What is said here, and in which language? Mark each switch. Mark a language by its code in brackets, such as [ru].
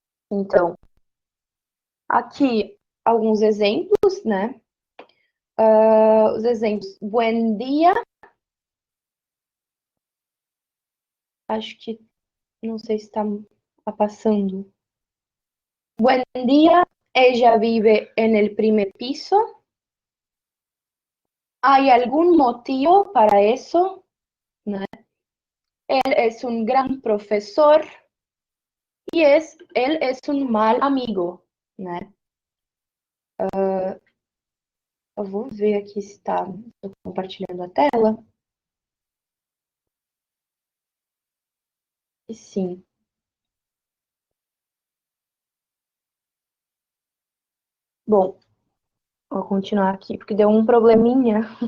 [pt] Então, aqui alguns exemplos, né? Os exemplos. [es] Buen dia. [pt] Acho que, não sei se está passando. [es] Buen dia. Ella vive en el primer piso. ¿Hay algún motivo para eso? ¿No? Él es un gran profesor y él es un mal amigo, né? [pt] Eu vou ver aqui se está compartilhando a tela. E sim. Bom, vou continuar aqui, porque deu um probleminha.